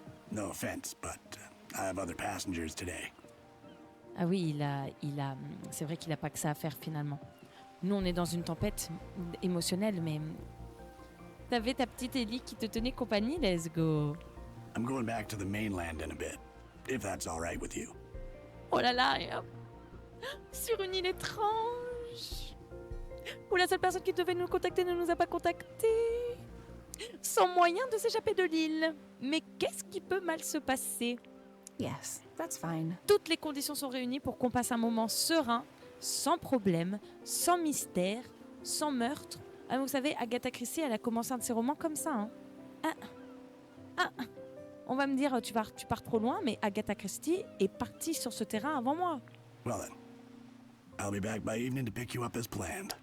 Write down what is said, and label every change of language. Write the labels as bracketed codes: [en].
[en] No offense, but I have other passengers today. [fr] Ah oui, c'est vrai qu'il a pas que ça à faire finalement. Nous, on est dans une tempête émotionnelle, mais t'avais ta petite Ellie qui te tenait compagnie. [en] Let's go. I'm going back to the mainland in a bit, if that's all right with you. [fr] Oh là là, et hop. Sur une île étrange. Où la seule personne qui devait nous contacter ne nous a pas contactés. Sans moyen de s'échapper de l'île. Mais qu'est-ce qui peut mal se passer? [en] Yes, that's fine. [fr] Toutes les conditions sont réunies pour qu'on passe un moment serein, sans problème, sans mystère, sans meurtre. Ah, vous savez, Agatha Christie, elle a commencé un de ses romans comme ça. Hein. On va me dire, tu pars trop loin, mais Agatha Christie est partie sur ce terrain avant moi. [en] Well then, I'll be back by evening to pick you up as planned.